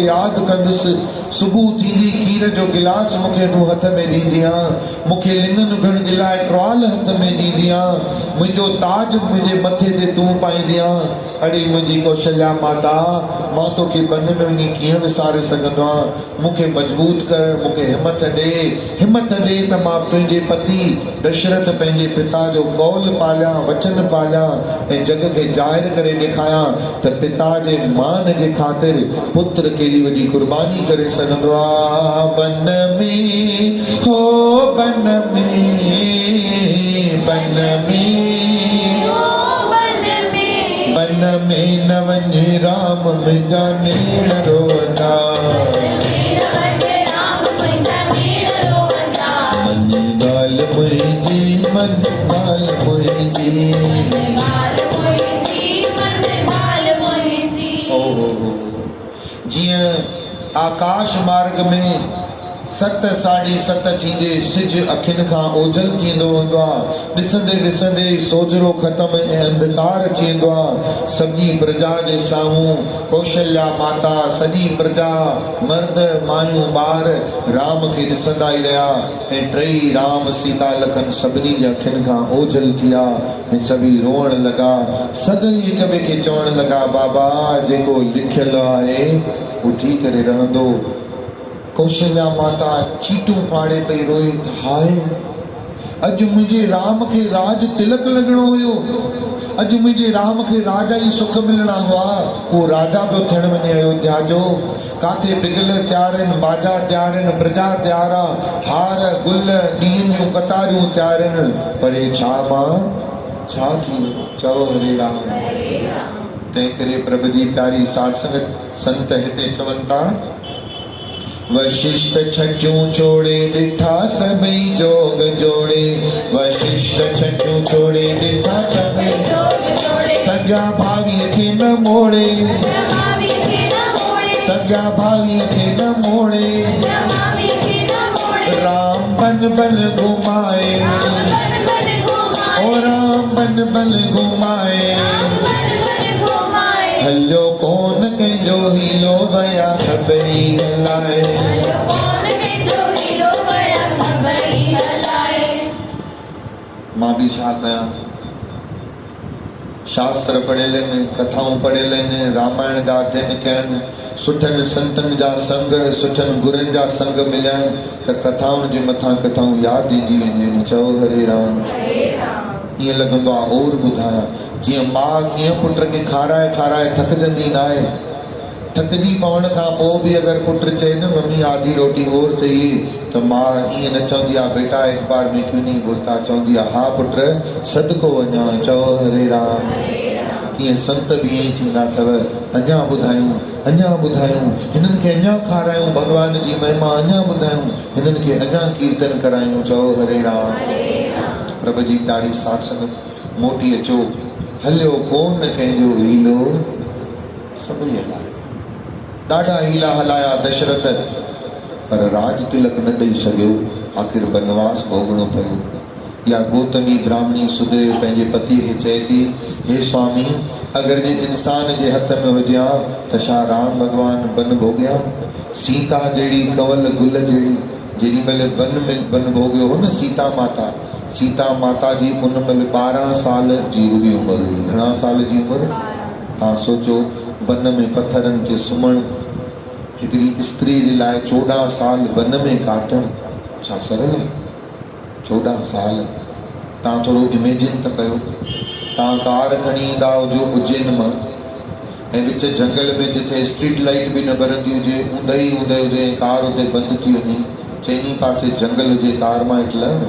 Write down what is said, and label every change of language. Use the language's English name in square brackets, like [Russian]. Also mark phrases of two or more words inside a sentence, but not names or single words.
[Sindhi] यादि कंदुसि सुबुह थींदी खीर जो गिलास मूंखे तूं हथ में ॾींदी मूंखे लिङनि उघण जे लाइ ट्रॉल हथ में ॾींदी मुंहिंजो ताज मुंहिंजे मथे ते तूं पाईंदी अड़ी मुंहिंजी कौशल्या माता मां तोखे बन में वञी कीअं विसारे सघंदो आहियां मूंखे मजबूत कर मूंखे हिमत ॾे त मां तुंहिंजे पति दशरथ पंहिंजे पिता जो कौल पालियां वचन पालियां ऐं जग खे ज़ाहिर करे ॾेखारियां त पिता जे मान जे ख़ातिर पुत्र केॾी वॾी कुर्बानी करे सघंदो आहे बन में हो बन में बन में न वञ राम मुंहिंजा नेण रोअंदा मन ॻाल्हि मुंहिंजी मन ॻाल्हि मुंहिंजी जीअं आकाश मार्ग में 7 साढी 7 थींदे सिज अखियुनि खां ओझल थींदो वेंदो आहे ॾिसंदे ॾिसंदे सोजरो ख़तमु ऐं अंधकार अची वेंदो आहे सॼी प्रजा जे साम्हूं कौशल्या माता सॼी प्रजा मर्द मायूं ॿार राम खे ॾिसंदा ई रहिया ऐं टई राम सीता लखन सभिनी जे अखियुनि खां ओझल थी विया ऐं सभई रोअण लॻा सभई हिक ॿिए खे चवण लॻा बाबा जेको लिखियलु आहे उहो थी करे रहंदो कौशल्या माता चीटूं पाड़े पई रोई हाय अॼु मुंहिंजे राम खे राज तिलक लॻणो हुयो अॼु मुंहिंजे राम खे राजा ई सुख मिलणा हुआ उहो राजा पियो थियण वञे अयोध्या जो काथे बिगल तयार आहिनि बाजा तयार आहिनि प्रजा तयार आहे हार गुल ॾींहंनि जूं कतारियूं तयार आहिनि पर छा मां छा थी चओ हरे राम तंहिं करे प्रभु जी प्यारी साध संगत संत हिते चवनि था वशिष्ठ छटियूं छोड़े ॾिठा सभई जोग जोड़े वशिष्ठ छटियूं छोड़े ॾिठा सभई सॻा भावीअ खे न मोड़े सॻा भावीअ खे न मोड़े राम बन बन घुमाए ओ राम बन बन घुमाए हलियो कोन कंहिंजो हीलो वया सभई हलाए मां बि छा कयां शास्त्र पढ़ियल आहिनि कथाऊं पढ़ियल आहिनि रामायण जा अध्ययन कया आहिनि सुठनि संतनि जा संग सुठनि गुरुनि जा संग मिलिया आहिनि त कथाउनि जे मथां कथाऊं यादि ईंदी वेंदियूं आहिनि चओ हरे राम ईअं लॻंदो आहे और ॿुधायां जीअं माउ कीअं पुट खे खाराए खाराए थकजंदी न आहे थकजी पवण खां पोइ बि अगरि पुट चए न [Hindi] मम्मी आधी रोटी और चाहिए [Sindhi] त माउ ईअं न चवंदी आहे [Hindi] बेटा एक बार में क्यों नहीं बोलता [Sindhi] चवंदी आहे हा पुट सदको वञा चओ हरे राम तीअं संत बि ईअं ई थींदा अथव अञा ॿुधायूं हिननि खे अञा खारायूं भॻवान जी महिमा अञा ॿुधायूं हिननि खे अञा कीर्तन करायूं चओ हरे राम प्रभु जी प्यारी साध संगत मोटी अचो हलियो कोन कंहिंजो हीलो सभई हलायो ॾाढा हीला हलाया दशरथ पर राज तिलक न ॾेई सघियो आख़िर बनवास भोगणो पियो या गौतमी ब्राह्मणी सुदेव पंहिंजे पतीअ खे चए थी हे स्वामी अगरि जे इंसान जे हथ में हुजे त छा राम भॻवान बन भोॻिया सीता जहिड़ी कंवल गुल जहिड़ी जेॾी महिल बन भोॻियो हो न सीता माता जी उन महिल 12 साल जी रुॻी उमिरि हुई घणा साल जी उमिरि तव्हां सोचो बन में पत्थरनि खे सुम्हणु हिकिड़ी स्त्री जे लाइ 14 साल बन में काटणु छा सरल आहे? 14 साल तव्हां थोरो इमेजिन त कयो, तव्हां कार खणी ईंदा हुजो उज्जैन मां ऐं विच जंगल में जिथे [English] street light [Sindhi] बि न ॿरंदी हुजे, ऊंदहि हुजे ऐं कार हुते बंदि थी वञे, चइनी पासे जंगल हुजे, कार मां हेठि लहंदव?